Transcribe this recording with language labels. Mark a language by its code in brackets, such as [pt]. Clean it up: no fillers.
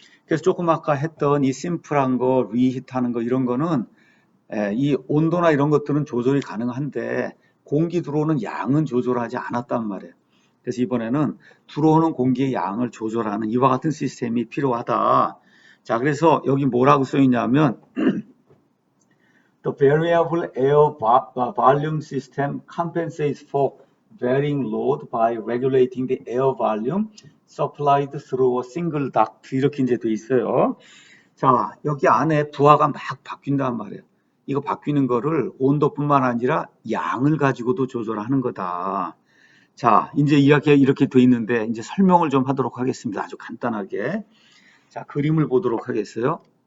[ko] 그래서 조금 아까 했던 이 심플한 거, 리히트하는 거 이런 거는 이 온도나 이런 것들은 조절이 가능한데 공기 들어오는 양은 조절하지 않았단 말이에요. 그래서 이번에는 들어오는 공기의 양을 조절하는 이와 같은 시스템이 필요하다. 자, 그래서 여기 뭐라고 써 있냐면 [en] The variable air volume system compensates for varying load by regulating the air volume supplied through a single duct [ko] 이렇게 이제 돼 있어요. 자, 여기 안에 부하가 막 바뀐단 말이에요. 이거 바뀌는 거를 온도뿐만 아니라 양을 가지고도 조절하는 거다. 자, 이제 이야기가 이렇게 돼 있는데 이제 설명을 좀 하도록 하겠습니다. 아주 간단하게. 자, 그림을 보도록 하겠어요.